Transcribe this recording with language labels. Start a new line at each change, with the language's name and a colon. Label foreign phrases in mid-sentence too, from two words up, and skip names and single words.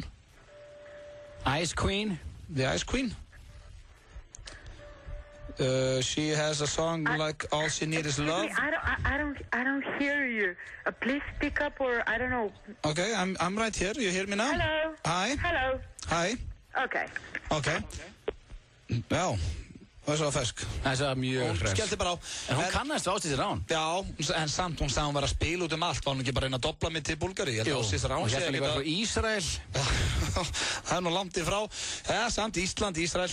English: Ice Queen? The Ice Queen. She has a song like "All She Needs Is Love." I don't hear you. Please speak up, or I don't know. Okay, I'm right here. You hear me now? Hello. Hi. Hello. Hi. Okay.
Icelandic: Okay. Já, það er svo fersk. Það er mjög Hún fersk. skellti bara á. En hún kannast Ásdís Rán. Já, en samt hún sagði hún var að spila út allt. Var hún ekki bara að reyna að dobla mig til Búlgaríu? Jú, Ásdís Rán og hérna líka frá Ísrael. Það nú langt í frá. Ja, samt Ísland, Ísrael.